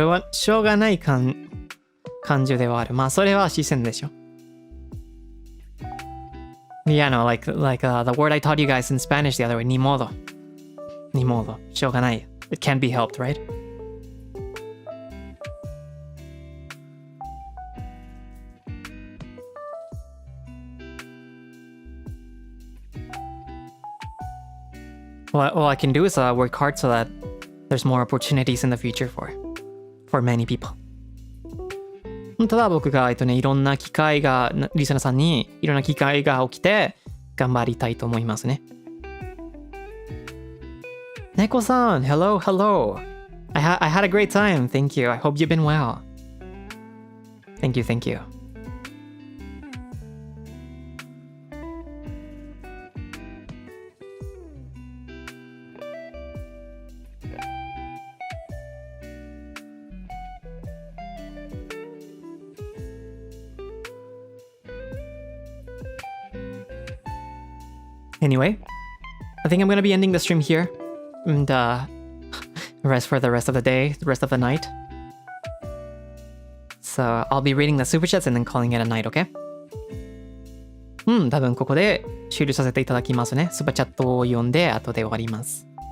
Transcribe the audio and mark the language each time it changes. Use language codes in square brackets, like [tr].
[ja] しょうがない感情ではある。まあ、それは視線でしょ。 [en] Yeah, no, like the word I taught you guys in Spanish the other way, [es] ni modo. Ni modo. [ja] しょうがない。 [en] It can't be helped, right? All I can do is work hard so that there's more opportunities in the future for many people. [ja] ただ僕が、いろんな機会が、リスナーさんにいろんな機会が起きて頑張りたいと思いますね。 [en] 猫さん、hello, hello. I had a great time, thank you. I hope you've been well. Thank you, thank you. Anyway, I think I'm gonna be ending the stream here and rest for the rest of the day, the rest of the night. So I'll be reading the super chats and then calling it a night, okay? [ja] 多分ここで終了させていただきますね。スーパーチャットを読んで後で終わります。